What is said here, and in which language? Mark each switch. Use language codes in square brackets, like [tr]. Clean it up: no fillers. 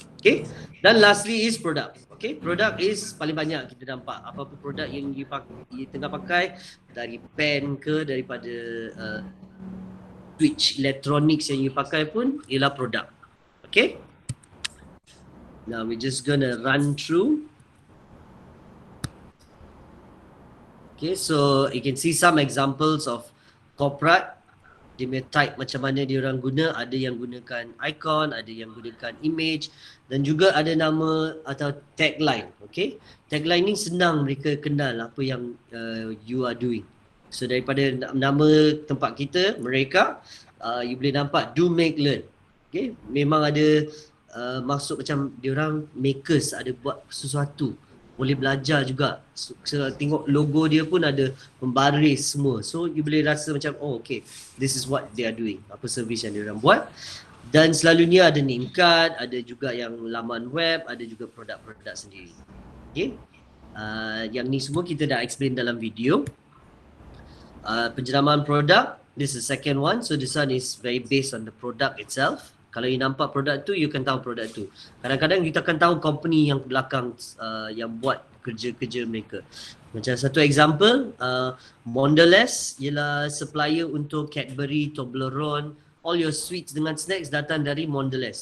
[ms] Okay, dan lastly is product. Okay, product is paling banyak kita nampak apa-apa produk yang you tengah pakai, dari pen ke, daripada switch electronics yang you pakai pun ialah produk. [en] Okay, now we just gonna run through. Okay, so you can see some examples of corporate. [ms] Dia punya type macam mana dia orang guna, ada yang gunakan icon, ada yang gunakan image, dan juga ada nama atau tagline. Okay, tagline ni senang mereka kenal apa yang [en] you are doing. [ms] So daripada nama tempat kita, mereka, you boleh nampak [en] do, make, learn. [ms] Okay, memang ada maksud macam dia orang makers, ada buat sesuatu, boleh belajar juga. So, tengok logo dia pun ada membaris semua. So you boleh rasa macam, [en] oh okay, this is what they are doing, [ms] apa servis yang dia orang buat. Dan selalunya ada name card, ada juga yang laman web, ada juga produk-produk sendiri. Okay, yang ni semua kita dah explain dalam video. Penjelaman produk, [en] this is the second one. So this one is very based on the product itself. [ms] Kalau you nampak produk tu, you akan tahu produk tu. Kadang-kadang kita akan tahu company yang belakang yang buat kerja-kerja mereka. Macam satu example, Mondelez ialah supplier untuk Cadbury, Toblerone, [en] all your sweets [ms] dengan snacks datang dari Mondelez.